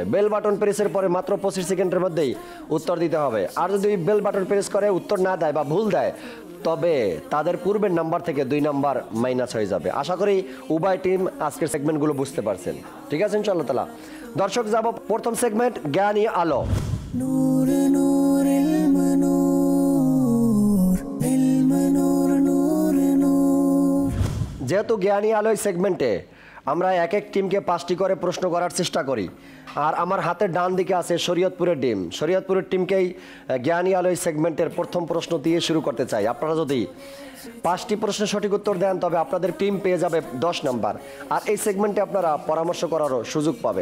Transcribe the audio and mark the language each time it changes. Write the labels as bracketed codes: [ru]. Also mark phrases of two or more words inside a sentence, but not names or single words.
[en] bell button [bn] প্রেসের পরে মাত্র 25 সেকেন্ডের মধ্যেই উত্তর দিতে হবে। আর যদি [en] bell button press [bn] করে উত্তর না দেয় বা ভুল দেয়, তবে তাদের পূর্বের নাম্বার থেকে 2 নম্বর মাইনাস হয়ে যাবে। আশা করি উভয় টিম আজকের সেগমেন্টগুলো বুঝতে পারছেন। ঠিক আছে [ar] إن شاء الله تعالى. [bn] দর্শক, যাব প্রথম সেগমেন্ট জ্ঞানী আলো। [ar] نور نور علم نور علم نور نور نور। [bn] যেহেতু জ্ঞানী আলোয় সেগমেন্টে আমরা এক এক টিমকে 5টি করে প্রশ্ন করার চেষ্টা করি, আর আমার হাতের ডান দিকে আছে শরীয়তপুরের টিম। শরীয়তপুরের টিমকেই জ্ঞানী আলোয় সেগমেন্টের প্রথম প্রশ্ন দিয়ে শুরু করতে চাই। আপনারা যদি 5টি প্রশ্নের সঠিক উত্তর দেন তবে আপনাদের টিম পেয়ে যাবে 10 নম্বর, আর এই সেগমেন্টে আপনারা পরামর্শ করারও সুযোগ পাবে।